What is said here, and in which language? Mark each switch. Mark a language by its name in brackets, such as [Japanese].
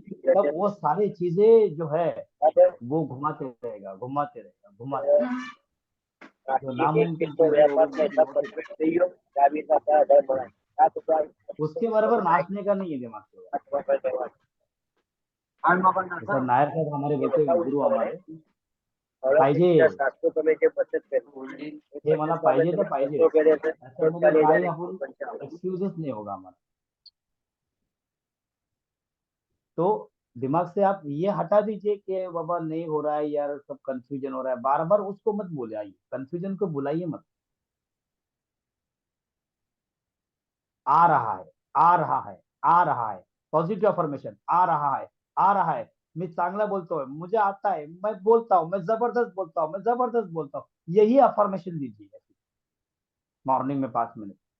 [Hindi] तब वो सारी चीजें जो है वो घुमाते रहेगा घुमाते रहेगा, जो नामुमकिन चीजें हो गई वो भी होती रहेगी। उसके बराबर नाचने का नहीं है दिमाग के ऊपर। जैसा नायर साहब हमारे बोलते हैं, गुरु हमारे, [Marathi] पाहिजे हे मला पाहिजे तर पाहिजे, त्याच्यामध्ये काही आपण एक्सक्यूजेस [Hindi] नहीं होगा हमारा। तो दिमाग से आप ये हटा दीजिए कि बाबा नहीं हो रहा है यार, सब कंफ्यूजन हो रहा है, बार बार उसको मत बोले, आइए कंफ्यूजन को बुलाइए मत। आ रहा है, आ रहा है, आ रहा है, पॉजिटिव अफर्मेशन, आ रहा है, आ रहा है, मैं चांगला बोलता हूँ, मुझे आता है, मैं बोलता हूँ, मैं जबरदस्त बोलता हूँ, मैं जबरदस्त बोलता हूँ, यही अफर्मेशन दीजिए मॉर्निंग में 5 मिनट।